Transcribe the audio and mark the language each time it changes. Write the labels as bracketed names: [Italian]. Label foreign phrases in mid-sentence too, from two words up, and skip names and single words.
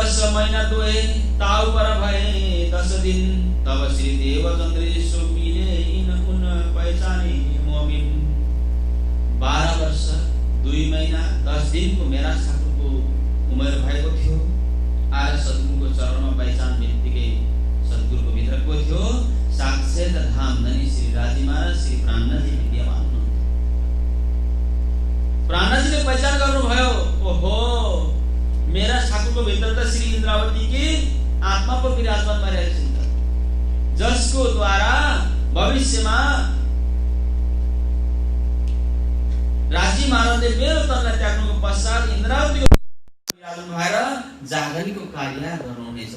[Hindi] महीना दुए ताउ पर भए 10 दिन तब श्री देवचन्द्र सो मिले उन पहिचाने मोमिन। [Nepali] 12 वर्ष 2 महीना 10 दिनको मेरा ठाकुरको उमेर भएको थियो। आएर सद्गुरुको चरणमा पहिचान बित्तिकै सद्गुरुको भित्रको थियो साक्षात धाम धनी श्री राजी महाराज श्री प्राणनाथजी विद्यमान हुनुहुन्थ्यो। प्राणनाथजीले पहिचान गर्नुभयो, ओहो मेरा ठाकुरको भित्र त श्री इन्द्रावतीकी आत्मा पो विराजमान भइरहेको छ, जसको द्वारा भविष्यमा राजी महाराजले मेरो तनलाई त्याग्नुको पश्चात इन्द्रावतीको विराजमान भएर जागरणीको कार्य गर्नुहुनेछ।